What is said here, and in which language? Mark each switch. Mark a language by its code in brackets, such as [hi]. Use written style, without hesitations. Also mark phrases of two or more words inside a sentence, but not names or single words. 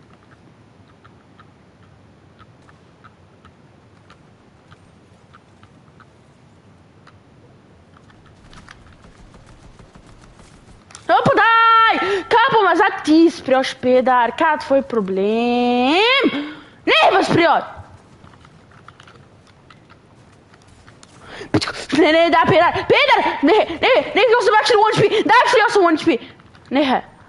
[sl] Opa, dai! Capo, ma za ti sprioš, pedar, kaj je tvoj problem? Ne, pa sprioš! Ne, da, pedar, ne, jaz sem actually 1 HP, da, actually jaz sem 1 HP. Ne.